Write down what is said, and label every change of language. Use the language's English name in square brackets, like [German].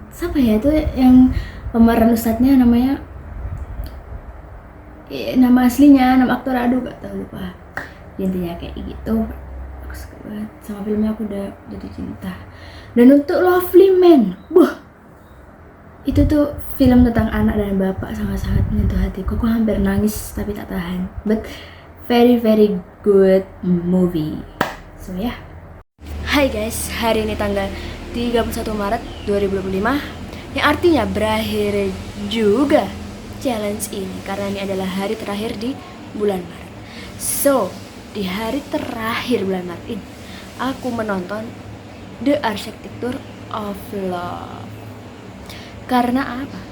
[Indonesian] Siapa ya itu yang pemeran ustadznya, namanya nama aslinya, nama aktor, aduh gak tau, lupa. Intinya kayak gitu. Aku suka banget sama filmnya, aku udah jatuh cinta. Dan untuk Lovely Man, itu tuh film tentang anak dan bapak, sangat-sangat menyentuh hatiku. Aku hampir nangis tapi tak tahan. [English] But very very good movie. So ya. Yeah. [Indonesian] Hai guys, hari ini tanggal 31 Maret 2025, yang artinya berakhir juga challenge ini, karena ini adalah hari terakhir di bulan Maret. So, di hari terakhir bulan Maret ini, aku menonton The Architecture of Love. Karena apa?